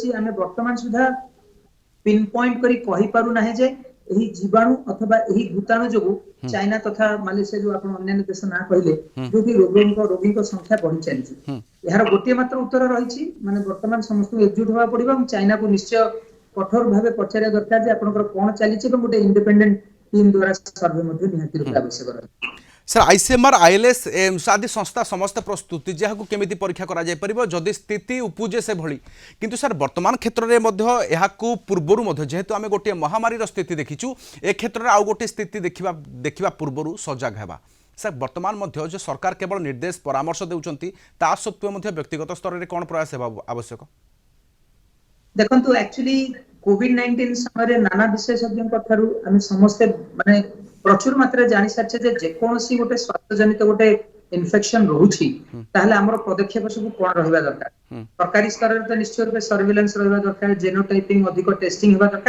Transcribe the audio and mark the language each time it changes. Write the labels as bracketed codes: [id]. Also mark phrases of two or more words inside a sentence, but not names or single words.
[or] ଆମେ ବର୍ତ୍ତମାନ ସୁଦ୍ଧା [en] pin point [or] କରି କହିପାରୁ ନାହିଁ ଯେ ଏହି ଜୀବାଣୁ ଅଥବା ଏହି ଭୂତାଣୁ ଯୋଗୁଁ ଚାଇନା ତଥା ମାଲେସିଆ ଯୋଉ ଆପଣ ଅନ୍ୟାନ୍ୟ ଦେଶ ନାଁ କହିଲେ ଯୋଉଠି ରୋଗୀଙ୍କ ସଂଖ୍ୟା ବଢି ଚାଲିଛି, ଏହାର ଗୋଟିଏ ମାତ୍ର ଉତ୍ତର ରହିଛି, ମାନେ ବର୍ତ୍ତମାନ ସମସ୍ତଙ୍କୁ ଏକଜୁଟ ହେବାକୁ ପଡିବ ଏବଂ ଚାଇନାକୁ ନିଶ୍ଚୟ କଠୋର ଭାବେ ପଚାରିବା ଦରକାର ଯେ ଆପଣଙ୍କର କଣ ଚାଲିଛି ଏବଂ ଗୋଟେ [en] independent team [or] ଦ୍ୱାରା ସର୍ଭେ ମଧ୍ୟ ନିହାତି ରୂପେ ଆବଶ୍ୟକ ରହିଛି। ସାର୍ ICMR ILS ଆଦି ସଂସ୍ଥା ସମସ୍ତ ପ୍ରସ୍ତୁତି ଯା କେମିତି ପରୀକ୍ଷା କରା ଯାଇ ପାରିବ ଯଦି ସ୍ଥିତି ଉପୁଜେ ସେ ଭଳି, କିନ୍ତୁ ସାର୍ ବର୍ତ୍ତମାନ କ୍ଷେତ୍ରରେ ମଧ୍ୟ ଏହାକୁ ପୂର୍ବରୁ ମଧ୍ୟ ଯେହେତୁ ଆମେ ଗୋଟିଏ ମହାମାରୀର ସ୍ଥିତି ଦେଖିଛୁ ଏ କ୍ଷେତ୍ରରେ ଆଉ ଗୋଟିଏ ସ୍ଥିତି ଦେଖିବା ପୂର୍ବରୁ ସଜାଗ ହେବା। ସାର୍ ବର୍ତ୍ତମାନ ମଧ୍ୟ ଯେ ସରକାର କେବଳ ନିର୍ଦ୍ଦେଶ ପରାମର୍ଶ ଦେଉଛନ୍ତି ତା ସତ୍ତ୍ୱେ ମଧ୍ୟ ବ୍ୟକ୍ତିଗତ ସ୍ତରରେ କେଉଁ ପ୍ରୟାସ ହେବା ଆବଶ୍ୟକ? ଦେଖନ୍ତୁ ଆକ୍ଚୁଆଲି COVID-19 ସମୟରେ ନାନା ବିଶେଷଜ୍ଞଙ୍କ ଠାରୁ ଆମେ ସମସ୍ତେ ମାନେ ପ୍ରଚୁର ମାତ୍ରାରେ ଜାଣି ସାରିଛେ ଯେ ଯେକୌଣସି ଗୋଟେ ସ୍ୱାସ୍ଥ୍ୟଜନିତ ଗୋଟେ ଇନଫେକ୍ସନ ରହୁଛି ତାହେଲେ ଆମର ପଦକ୍ଷେପ ସବୁ କଣ ରହିବା ଦରକାର। ସରକାରୀ ସ୍ତରରେ ତ ନିଶ୍ଚୟ ରୂପେ ସର୍ଭିଲାନ୍ସ ରହିବା ଦରକାର, ଜେନୋଟାଇପିଂ ଅଧିକ ଟେଷ୍ଟିଂ ହେବା ଦରକାର।